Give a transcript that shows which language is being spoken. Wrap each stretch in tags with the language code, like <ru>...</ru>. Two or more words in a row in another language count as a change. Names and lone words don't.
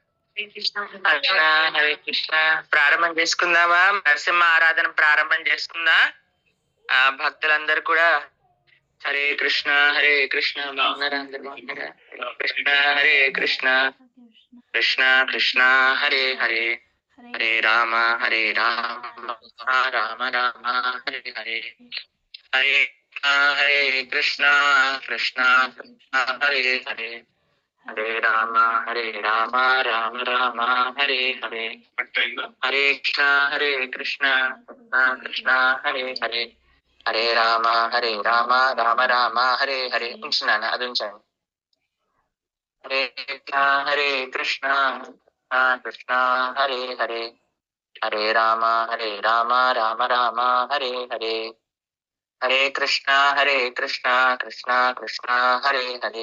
<sa>హరే కృష్ణ.</sa> <te>ప్రారంభం చేసుకుందామా? నరసింహ ఆరాధన ప్రారంభం చేసుకుందా? భక్తులందరూ కూడా</te> <sa>హరే కృష్ణ. హరే కృష్ణ.</sa> <te>బాగున్నారా? అందరు బాగున్నారా? కృష్ణ.</te> <sa>హరే కృష్ణ. కృష్ణ కృష్ణ హరే హరే. హరే రామ హరే రామ రామ రామ హరే హరే. హరే హరే కృష్ణ. కృష్ణ కృష్ణ హరే హరే. హరే రామ రామ రామ హరే హరే. హరే కృష్ణ. హరే కృష్ణ. కృష్ణ హరే హరే. హరే రామ రామ రామ హరే హరే.</sa> <te>ఉంచున్నాను, అది ఉంచండి. హరే కృష్ణ.</te> <sa>హరే కృష్ణ. కృష్ణ హరే హరే. హరే రామ రామ రామ హరే హరే. హరే కృష్ణ. హరే కృష్ణ. కృష్ణ కృష్ణ హరే హరే.</sa>